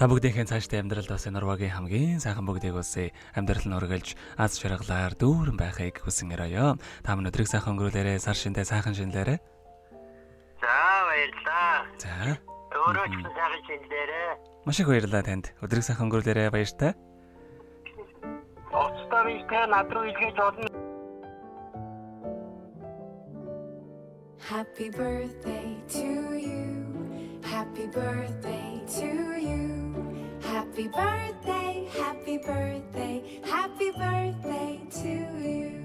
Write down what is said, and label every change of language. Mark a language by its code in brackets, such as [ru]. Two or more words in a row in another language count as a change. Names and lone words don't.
[mn] Та бүгдийнхээ цаашдаа амьдралд бас Норвегийн хамгийн сайхан бүгдийг улсыг амьдрал нь өргөлж аз жаргалаар дүүрэн байхыг хүсэн өрөөё. Та бүхэн өдрийг сайхан өнгөрүүлээрэй, сар шиндээ сайхан шинлээрэй. За баярлалаа. За. Өөрөө ч сайхан шинлээрэй. Маш их баярлалаа танд. Өдрийг сайхан өнгөрүүлээрэй, баяртай. Оцтой биштэй над руу илгээж болно. [en] Happy birthday to you. Happy birthday to you. Happy birthday, happy birthday, happy birthday to you.